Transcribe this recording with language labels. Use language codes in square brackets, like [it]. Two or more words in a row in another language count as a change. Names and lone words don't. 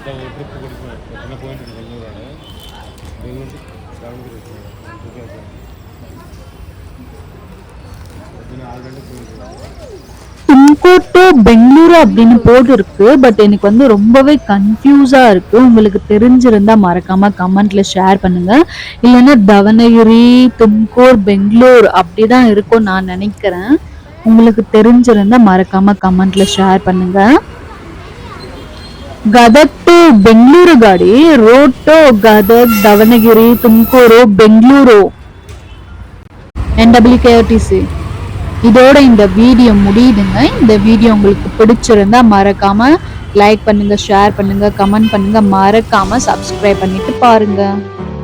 [ta] தும்கூர் டு பெங்களூரு அப்படின்னு போட்டு இருக்கு. பட் எனக்கு வந்து ரொம்பவே கன்ஃபியூஸா இருக்கு. உங்களுக்கு தெரிஞ்சிருந்தா மறக்காம கமெண்ட்ல ஷேர் பண்ணுங்க. இல்லைன்னா தவணகிரி தும்கூர் பெங்களூர் அப்படிதான் இருக்கும் நான் நினைக்கிறேன். உங்களுக்கு தெரிஞ்சிருந்தா மறக்காம கமெண்ட்ல ஷேர் பண்ணுங்க. [kn] ಗದಗ್ ಟು ಬೆಂಗಳೂರು ಗಾಡಿ [en] road to [kn] ಗದಗ್ ದಾವಣಗೆರೆ ತುಮಕೂರು ಬೆಂಗಳೂರು NWKRTC. [ta] இதோட இந்த வீடியோ முடியுதுங்க. இந்த வீடியோ உங்களுக்கு பிடிச்சிருந்தா மறக்காம லைக் பண்ணுங்க, ஷேர் பண்ணுங்க, கமெண்ட் பண்ணுங்க, மறக்காம சப்ஸ்கிரைப் பண்ணிட்டு பாருங்க.